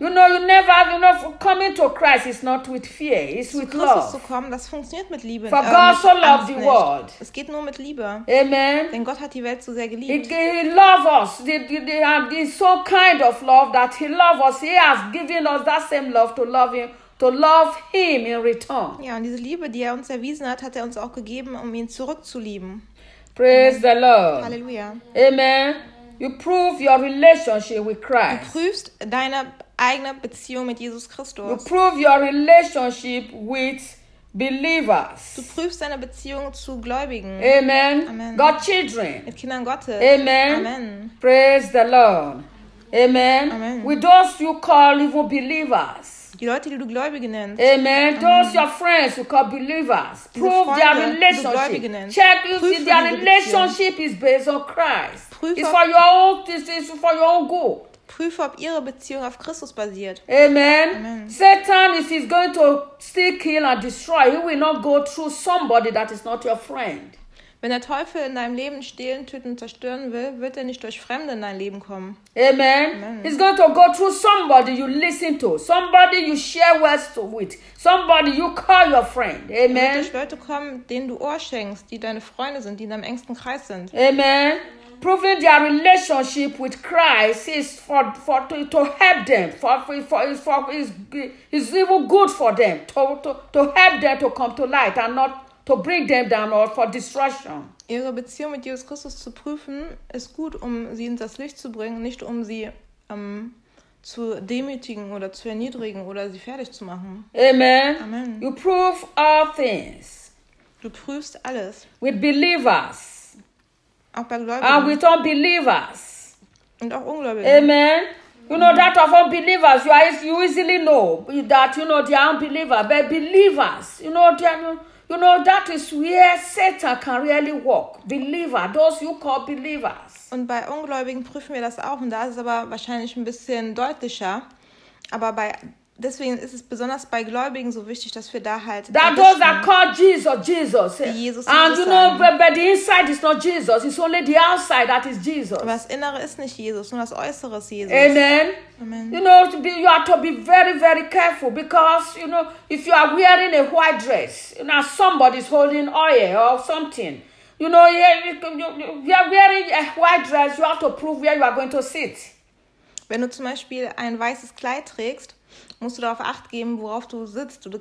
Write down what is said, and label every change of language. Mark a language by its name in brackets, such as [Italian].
[English] You know, you never have enough. Coming to Christ is not with fear, it's with love. [German] Zu Christus zu kommen, das funktioniert mit Liebe. [English] For God so loved the world. [German] Es geht nur mit Liebe. Amen. Denn Gott hat die Welt so sehr geliebt. [English] He loves us. He is so kind of love that he loves us. He has given us that same love to love him. To love him in return. [German] Ja, und diese Liebe, die er uns erwiesen hat, hat er uns auch gegeben, um ihn zurückzulieben. [English] Praise the Lord. [German] Halleluja. Amen. [English] You prove your relationship with Christ. [German] Du prüfst deine eigene Beziehung mit Jesus Christus. [English] You prove your relationship with believers. [German] Du prüfst deine Beziehung zu Gläubigen. Amen. Amen. [English] God children. [German] Mit Kindern Gottes. Amen. Amen. [English] Praise the Lord. Amen. Amen. With those you call evil believers. [German] Die Leute, die du Gläubige nennst. Amen. [English] Those your friends who call believers. Prove [German] Freunde, [English] their relationship. Check if [German] Prüf [English] their relationship is based on Christ. [German] Prüf [English] it's for your own, this is for your own good. [German] Prüfe, ob ihre Beziehung auf Christus basiert. Amen. Amen. [English] Satan, if he's going to steal, kill and destroy, he will not go through somebody that is not your friend. [German] Wenn der Teufel in deinem Leben stehlen, töten, zerstören will, wird er nicht durch Fremde in dein Leben kommen. Amen. Amen. [English] He's going to go through somebody you listen to, somebody you share words with, somebody you call your friend. Amen. [German] Er wird durch Leute kommen, denen du Ohr schenkst, die deine Freunde sind, die in deinem engsten Kreis sind. Amen. [English] Proving their relationship with Christ is to help them. It's even good for them to help them to come to light and not to bring them down or for destruction. [German] Ihre Beziehung mit Jesus Christus zu prüfen ist gut, um sie in das Licht zu bringen, nicht um sie zu demütigen oder zu erniedrigen oder sie fertig zu machen. Amen. Amen. [English] You prove all things. [German] Du prüfst alles. [English] With believers. And with unbelievers. [German] Und auch Ungläubigen. Amen. [English] You know that of unbelievers, you easily know that you know they are unbelievers. But believers, you know, that is where Satan can really work. Believer, those you call believers. [German] Und bei Ungläubigen prüfen wir das auch, und da ist es aber wahrscheinlich ein bisschen deutlicher. Aber deswegen ist es besonders bei Gläubigen so wichtig, dass wir da halt. [English] That those that call Jesus, Jesus. Jesus. And you know, but the inside is not Jesus. It's only the outside that is Jesus. [German] Aber das Innere ist nicht Jesus, nur das Äußere ist Jesus. Amen. Amen. [English] You know, you have to be very, very careful because, you know, if you are wearing a white dress, you know, somebody is holding oil or something. You know, you are wearing a white dress, you have to prove where you are going to sit. [German] Wenn du zum Beispiel ein weißes Kleid trägst, musst du darauf Acht geben, worauf du sitzt.